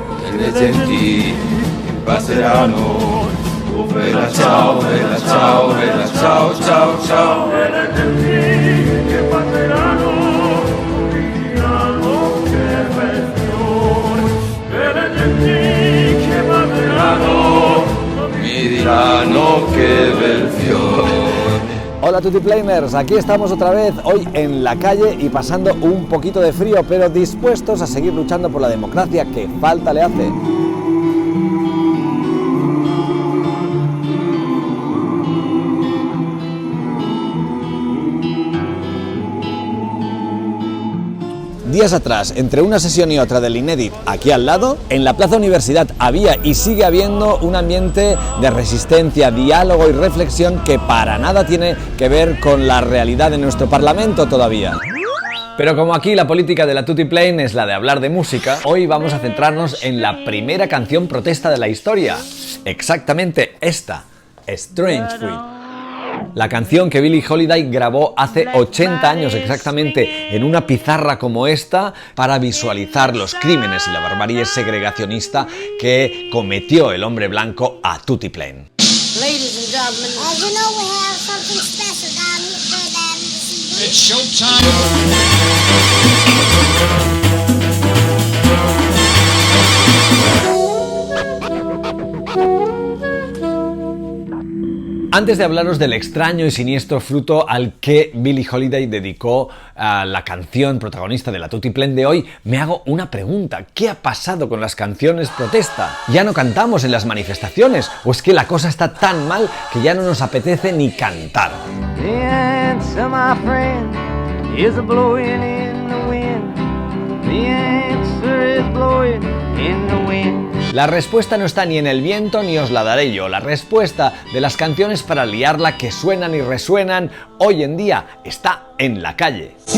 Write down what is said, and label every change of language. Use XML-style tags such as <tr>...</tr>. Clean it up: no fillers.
<it>E le genti passeranno, oh bella ciao, bella ciao, bella ciao, ciao, ciao. E le genti che passeranno diranno che bel fiore. E le genti che passeranno mi diranno che bel fiore.</it> <es>Hola Tutiplaners, aquí estamos otra vez, hoy en la calle y pasando un poquito de frío, pero dispuestos a seguir luchando por la democracia que falta le hace. Días atrás, entre una sesión y otra del INEDIT aquí al lado, en la Plaza Universidad había y sigue habiendo un ambiente de resistencia, diálogo y reflexión que para nada tiene que ver con la realidad de nuestro Parlamento todavía. Pero como aquí la política de la Tutiplane es la de hablar de música, hoy vamos a centrarnos en la primera canción protesta de la historia. Exactamente esta, Strange Fruit. La canción que Billie Holiday grabó hace 80 años exactamente en una pizarra como esta para visualizar los crímenes y la barbarie segregacionista que cometió el hombre blanco a Tutiplane.</es> <en>Ladies and gentlemen, you know we have something special down here. It's showtime.</en> <es>Antes de hablaros del extraño y siniestro fruto al que Billie Holiday dedicó a la canción protagonista de la Tutiplane de hoy, me hago una pregunta. ¿Qué ha pasado con las canciones protesta? ¿Ya no cantamos en las manifestaciones? ¿O es que la cosa está tan mal que ya no nos apetece ni cantar?</es> <en>The answer, my friend, is blowing in the wind. The answer is blowing in the wind.</en> <es>La respuesta no está ni en el viento ni os la daré yo. La respuesta de las canciones para liarla que suenan y resuenan hoy en día está en la calle.</es>